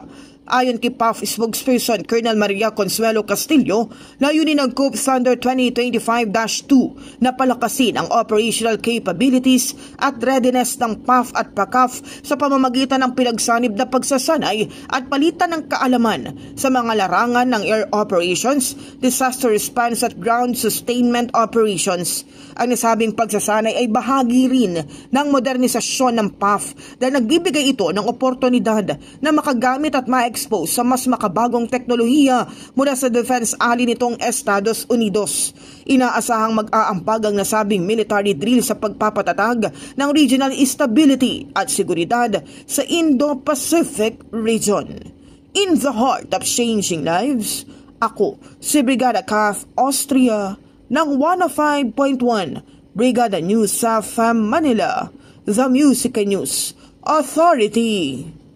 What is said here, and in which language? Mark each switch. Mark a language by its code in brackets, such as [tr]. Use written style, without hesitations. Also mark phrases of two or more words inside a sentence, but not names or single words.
[tl] Ayon kay PAF spokesperson Colonel Maria Consuelo Castillo, layunin ng Cove Thunder 2025-2 na palakasin ang [en] operational capabilities [tl] at readiness ng PAF at PACAF sa pamamagitan ng pinagsanib na pagsasanay at palitan ng kaalaman sa mga larangan ng [en] air operations, disaster response [tl] at [en] ground sustainment operations. [tl] Ang nasabing pagsasanay ay bahagi rin ng modernisasyon ng PAF dahil nagbibigay ito ng oportunidad na makagamit at ma-expose sa mas makabagong teknolohiya mula sa [en] defense ally [tl] nitong Estados Unidos. Inaasahang mag-aampag ang nasabing [en] military drill [tl] sa pagpapatatag ng [en] regional stability [tl] at seguridad sa Indo-Pacific region. [en] In the heart of changing lives, [tl] ako si Brigada Kath Austria ng 105.1 Brigada News sa Manila, [en] The Music News Authority.